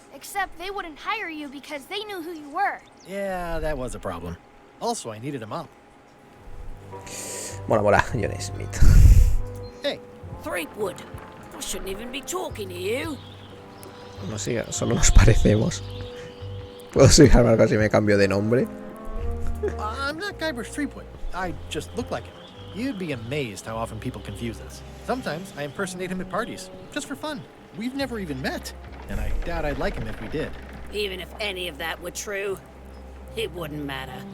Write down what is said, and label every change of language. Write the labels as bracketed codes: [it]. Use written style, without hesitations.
[en] Except they wouldn't hire you because they knew who you were. Yeah, that was a problem. Also, I needed a mop. [es] Mola, mola, John Smith. [en] Hey. Threepwood, I shouldn't even be talking to you. [es] No siga, solo nos parecemos. ¿Puedo seguir algo si me cambio de nombre? [en] I'm not Guybrush Threepwood. I just look like him. You'd be amazed how often people confuse us. Sometimes I impersonate him at parties, just for fun. We've never even met, and I doubt I'd like him if we did. Even if any of that were true, it wouldn't matter.